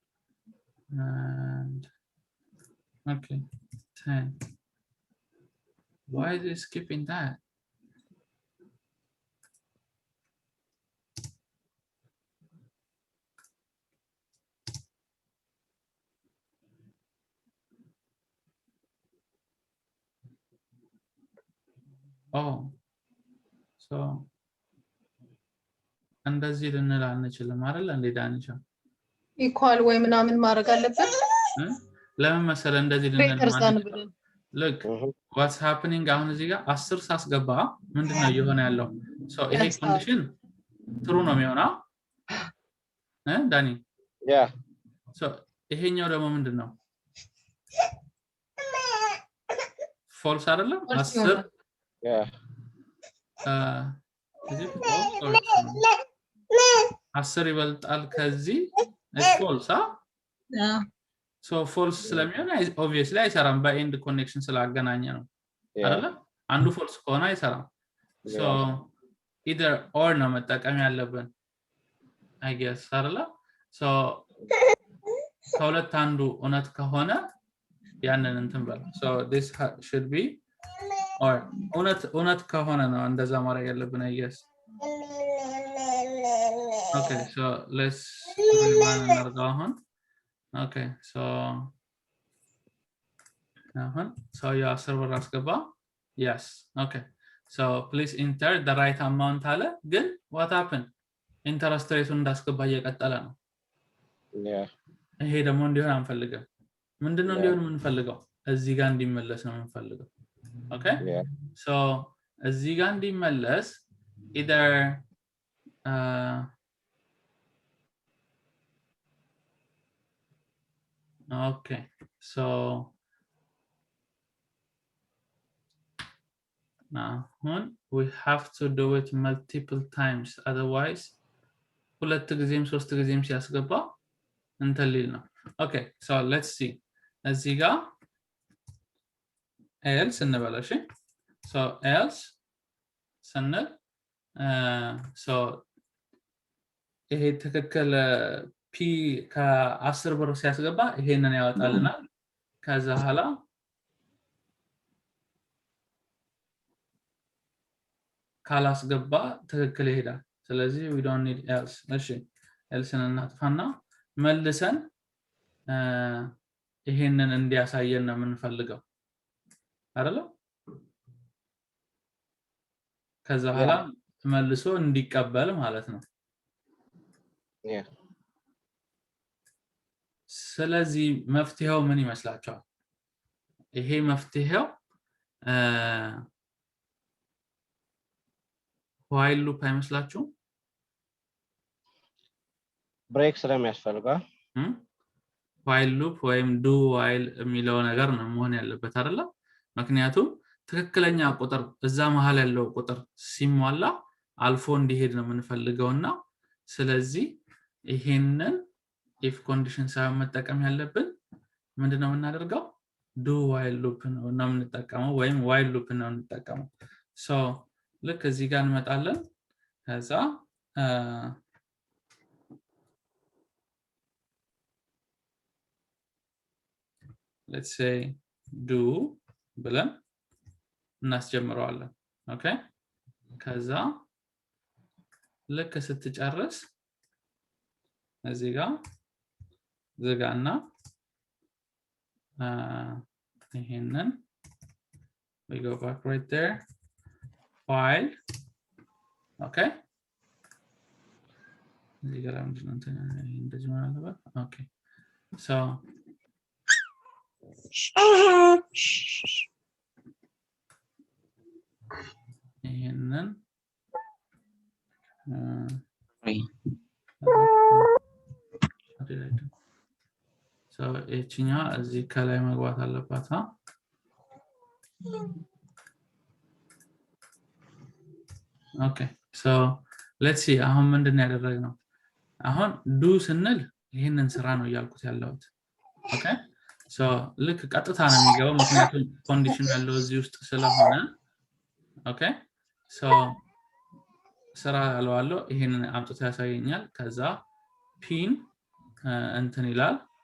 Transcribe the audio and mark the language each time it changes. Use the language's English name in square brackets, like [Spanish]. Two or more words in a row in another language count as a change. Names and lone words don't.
[English] and okay 10 why is it skipping that oh so [Amharic] እንደዚህ ልንል አንችልም አይደል እንዴ ዳንቻ ኢኳል ወይ ምናምን ማድረግ አለበት ለምን መሰለ እንደዚህ ልንል ማለት ብለን [English] look what's happening [Amharic] አሁን እዚህ ጋር 10 ሳስገባ ምንድነው እየሆነ ያለው so ይሄ ኮንዲሽን ትሩ ነው የሚሆነው ዳኒ [English] Yeah. [Amharic] so ይሄኛው ደግሞ ምንድነው false አይደለም 10 [English] Yeah. is it false or [Amharic] 10 ይበልጣል ከዚህ [English] is false so false [Amharic] ስለሚሆን obviously አይሰራም በኤንድ ኮኔክሽን ስላገናኘ ነው አይደለ አንዱ false ከሆነ አይሰራም [English] so either or [Amharic] ነው መጠቀም ያለብን [English] I guess [Amharic] አይደለ so ከሁለት አንዱ እውነት ከሆነ ያንን እንትን በል [English] so this should be or [Amharic] እውነት ከሆነ ነው እንደዛ ማድረግ ያለብን [English] I guess okay so let's run [Amharic] እናርጋው አሁን [English] okay so so you are [Amharic] ብር አስገባ [English] yes okay so please enter the right amount [Amharic] አለ ግን [English] what happened interest rate [Amharic] እንዳስገባ እየቀጠለ ነው [English] Yeah. [Amharic] ይሄ ደግሞ እንዲሆን አንፈልግም ምንድነው እንዲሆን የምንፈልገው እዚህ ጋር እንዲመለስ ነው የምንፈልገው okay [English] Yeah. so [Amharic] እዚህ ጋር እንዲመለስ [English] either okay so now we have to do it multiple times otherwise [Amharic] ሁለት ጊዜም ሶስት ጊዜም ሲያስገባ እንተሊል ነው [English] okay so let's see [Amharic] እዚህ ጋር else እንበል እሺ [English] so else [Amharic] ስንል so ይሄ ትክክል ፒ ከ10 ብር ሲያስገባ ይሄንን ያወጣልናል ከዛ ኋላ ካላስገባ ትክክል ይሄዳል ስለዚህ [English] we don't need else [Amharic] እሺ else እናጥፋና መልሰን ይሄንን እንዲያሳየን ነው የምንፈልገው አይደለ ከዛ ኋላ መልሶ እንዲቀበል ማለት ነው [English] Yeah. [Amharic] ስለዚህ መፍትሄው ምን ይመስላችኋል ይሄ መፍትሄው [English] while loop [Amharic] አይመስላችሁም ብሬክ ስለሚያስፈልገው [English] while loop [Amharic] ወይም [English] do while [Amharic] የሚለው ነገር ነው መሆን ያለበት አይደለ ምክንያቱም ትክክለኛ ቁጥር እዛ መሃል ያለው ቁጥር ሲሟላ አልፎ እንዲሄድ ነው የምንፈልገውና ስለዚህ ይሄንን [English] if condition [Amharic] ሳይሆን መጠቀም ያለብን ምንድነው የምናደርገው [English] do while loop [Amharic] ነው የምንጠቀመው ወይም [English] while loop [Amharic] ነው የምንጠቀመው so ልክ እዚህ ጋር እንመጣለን ከዛ [English] let's say do [Amharic] ብለን እናስጀምረዋለን ኦኬ ከዛ ልክ ስትጨርስ እዚህ ጋር ዝጋና ይሄንን [English] we go back right there while okay [Amharic] እዚህ ጋር እንደዚህ ማለት ነው [English] okay so [Amharic] ይሄንን so እቺኛ እዚህ ከላይ መግባት አለባት [English] okay so let's see [Amharic] አሁን ምንድነው ያደረግነው አሁን do ስንል ይሄንን ስራ ነው ያልኩት ያለሁት [English] okay so [Amharic] ልክ ቀጥታ ነው የሚገባው ምክንያቱም ኮንዲሽን ያለው እዚህ ውስጥ ስለሆነ [English] okay so [Amharic] ስራ ያለው ይሄንን አምጥቶ ያሳየኛል ከዛ ፒን እንትን ይላል